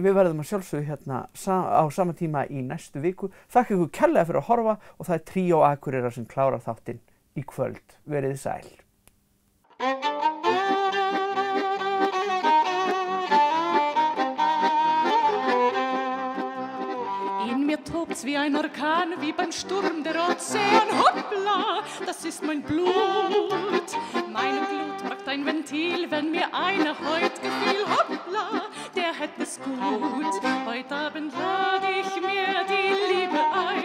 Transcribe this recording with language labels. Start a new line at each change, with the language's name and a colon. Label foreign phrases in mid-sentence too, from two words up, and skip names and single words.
Icelandic: Við verðum að sjálfsögðu hérna á sama tíma í næstu viku. Þakka ykkur kærlega fyrir að horfa og það Tríó Akureyrar sem klárar þáttinn í kvöld. Verið sæl.
German: als wie ein Orkan, wie beim Sturm der Ozean. Hoppla, das ist mein Blut. Meine Glut braucht ein Ventil, wenn mir einer heut gefiel. Hoppla, der hätte es gut. Heut Abend lade ich mir die Liebe ein.